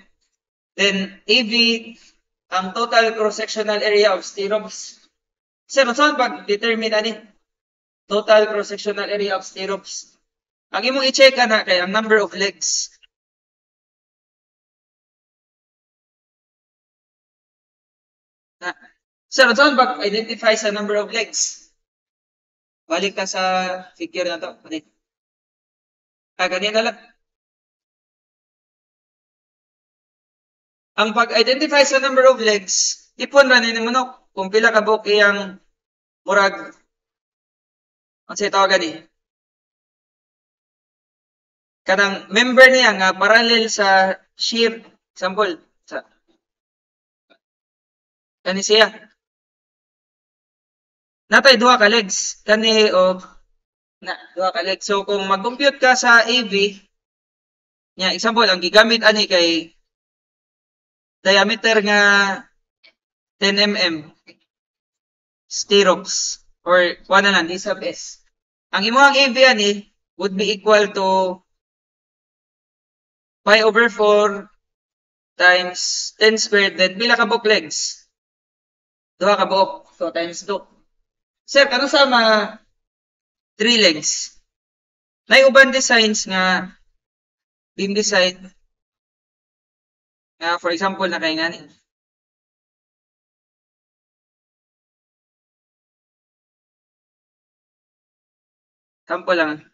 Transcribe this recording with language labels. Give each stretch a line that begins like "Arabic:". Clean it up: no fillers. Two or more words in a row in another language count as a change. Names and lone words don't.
English: Then, AV, ang total cross-sectional area of stirrups.
Cebuano: Sir, saan pag-determine ani?
English: Total cross-sectional area of stirrups.
Cebuano: Ang imong i-check na kay ang
English: number of legs.
Cebuano: Na. Sir, saan pag-identify sa
English: number of legs?
Cebuano: Balik ka sa figure na to. Balik.
Filipino: Ganyan na lang.
Cebuano: Ang pag-identify sa
English: number of legs,
Cebuano: ipon ra ni mo kung pila ka buok iyang murag ano sa tawagan ni kanang member niya nga parallel sa shear example sa kani siya natay duha ka legs kani o na duha ka legs. So kung mag-compute ka sa AV nya example ang gigamit ani kay diameter nga 10 mm stirrups or kuha na lang sub S. Ang imong AV ani
English: would be equal to pi over 4 times 10 squared then
Cebuano: pila ka buok legs? Duha ka buok. So times 2. Sir, kano sa 3 legs? Nay uban designs nga
English: beam design
Cebuano: nga
English: for example
Cebuano: na kay ngani. Sample lang.